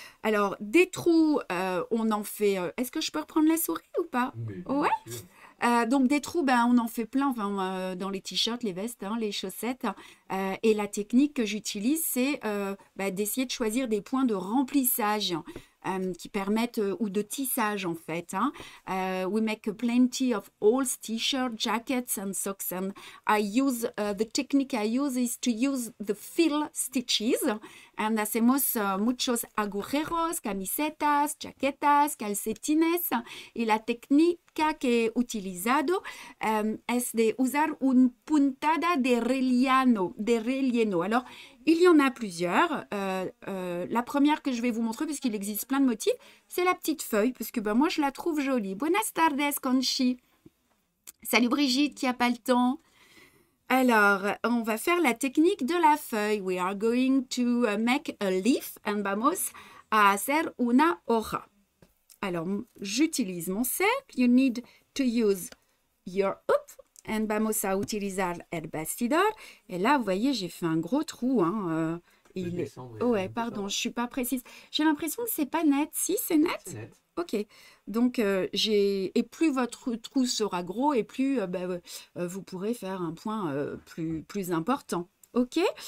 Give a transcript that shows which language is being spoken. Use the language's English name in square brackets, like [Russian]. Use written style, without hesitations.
[French] Alors, des trous, on en fait... Est-ce que je peux reprendre la souris ou pas? Mais Ouais. bien sûr. Donc des trous, ben, on en fait plein dans les t-shirts, les vestes, hein, les chaussettes. Et la technique que j'utilise, c'est d'essayer de choisir des points de remplissage qui permettent, ou de tissage en fait, hein. [English] We make plenty of holes, t-shirts, jackets and socks. And the technique I use is to use the fill stitches. [Spanish] And hacemos muchos agujeros, camisetas, chaquetas, calcetines. Y la técnica que he utilizado es de usar un puntada de relleno. [French] Alors, il y en a plusieurs. La première que je vais vous montrer, puisqu'il existe plein de motifs, c'est la petite feuille, parce que moi, je la trouve jolie. [Spanish] Buenas tardes, [French] Conchi. Salut Brigitte, qui n'a pas le temps. Alors, on va faire la technique de la feuille. [English] We are going to make a leaf [French] and [Spanish] vamos a hacer una hoja. [French] Alors, j'utilise mon cercle. [English] You need to use your hoop. [Spanish] And vamos a utilizar el bastidor. [French] Et là, vous voyez, j'ai fait un gros trou, hein. Ouais, pardon, je suis pas précise. J'ai l'impression que c'est pas net. Si, c'est net? C'est net. Ok. Donc, et plus votre trou sera gros, et plus vous pourrez faire un point plus important. Ok.